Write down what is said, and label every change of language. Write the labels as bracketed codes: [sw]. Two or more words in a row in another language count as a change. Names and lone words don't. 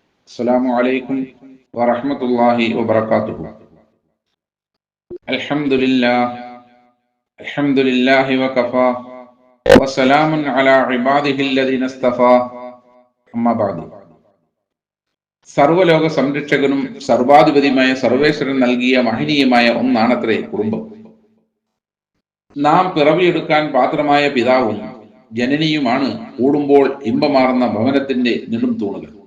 [ar] السلام عليكم ورحمة الله وبركاته. الحمد لله وكفى وسلام على عباده الذين اصطفى. أما بعد. [ml] സർവലോക സംരക്ഷകനും സർവാധിപതിയുമായ സർവേശ്വരൻ നൽകിയ മഹനീയമായ ഒന്നാണത്രേ കുടുംബം. നാം പിറവിയെടുക്കാൻ പാത്രമായ പിതാവും ജനനിയുമാണ് കൂടുമ്പോൾ ഇമ്പമാർന്ന ഭവനത്തിന്റെ നെടും തൂണുകൾ.